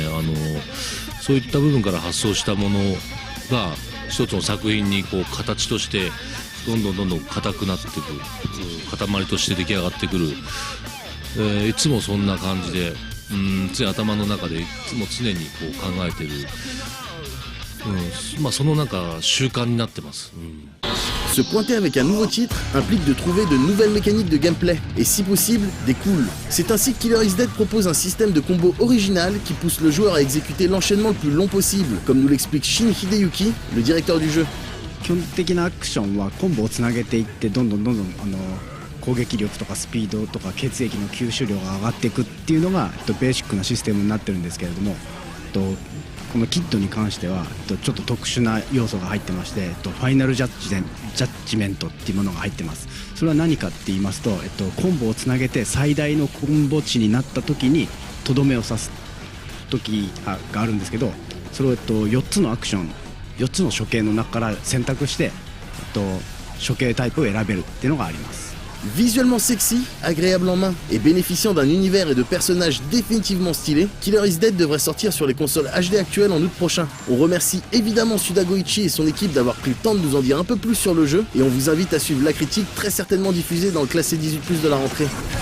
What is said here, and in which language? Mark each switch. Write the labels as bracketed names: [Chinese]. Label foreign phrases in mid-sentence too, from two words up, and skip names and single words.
[Japanese] そういった部分から発想したものが一つの作品にこう形としてどんどん硬くなっていく、塊として出来上がってくる、いつもそんな感じで、つい頭の中でいつも常にこう考えてる、その習慣になってます。 [French] Se pointer avec un nouveau titre implique de trouver de nouvelles mécaniques de gameplay, et si possible, des cools. C'est ainsi que Killer is Dead propose un système de combo original qui pousse le joueur à exécuter l'enchaînement le plus long possible, comme nous l'explique Shin Hideyuki, le directeur du jeu. [Japanese] 基本的なアクションはコンボをつなげていって、どんどん攻撃力とかスピードとか血液の吸収量が上がっていくっていうのがベーシックなシステムになってるんですけれども、このキットに関してはちょっと特殊な要素が入ってまして、ファイナルジャッジメントっていうものが入ってます。それは何かって言いますと、コンボをつなげて最大のコンボ値になった時にとどめを刺す時があるんですけど、それを4つのアクション、4つの処刑の中から選択して、処刑タイプを選べるっていうのがあります。 [French] Visuellement sexy, agréable en main et bénéficiant d'un univers et de personnages définitivement stylés, Killer is Dead devrait sortir sur les consoles HD actuelles en août prochain. On remercie évidemment Suda Goichi et son équipe d'avoir pris le temps de nous en dire un peu plus sur le jeu, et on vous invite à suivre la critique très certainement diffusée dans le classé 18+ de la rentrée.